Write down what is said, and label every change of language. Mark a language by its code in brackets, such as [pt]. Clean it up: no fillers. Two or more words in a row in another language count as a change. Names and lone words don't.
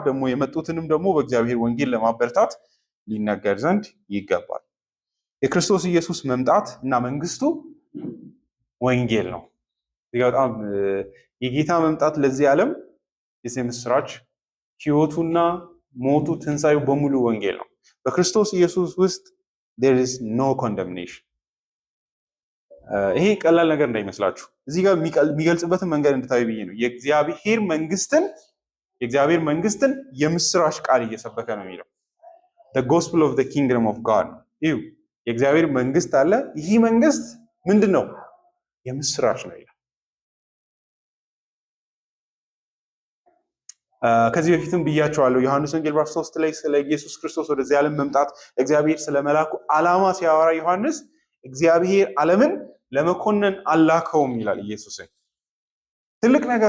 [am] ደግሞ የመጡትንም ደግሞ በእግዚአብሔር ወንጌል ለማበረታት ሊነገር ዘንድ ይገባል። የክርስቶስ ኢየሱስ መምጣት እና መንግስቱ ወንጌል ነው። በጣም የጌታ መምጣት ለዚህ ዓለም የምስራች ህይወቱና ሞቱ ትንሳኤው በሙሉ ወንጌል ነው። በክርስቶስ ኢየሱስ ውስጥ [en] there is no condemnation። [am] ይሄ ቀላል ነገር እንዳይመስላችሁ እዚህ ጋር የሚገልጽበትን መንገድ እንድታዩ ብዬ ነው። የእግዚአብሔር መንግስትን የምስራች ቃል እየሰበከ ነው የሚለው [en] the gospel of the kingdom of God። [am] ይኸው የእግዚአብሔር መንግስት አለ። ይህ መንግስት ምንድን ነው? የምስራች ነው ይላል። ከዚህ በፊትም ብያቸዋለሁ። ዮሐንስ ወንጌል ምዕራፍ 3 ላይ ስለ ኢየሱስ ክርስቶስ ወደዚህ ዓለም መምጣት እግዚአብሔር ስለመላኩ ዓላማ ሲያወራ ዮሐንስ እግዚአብሔር ዓለምን ለመኮነን አላከውም ይላል። ኢየሱስን ትልቅ ነገር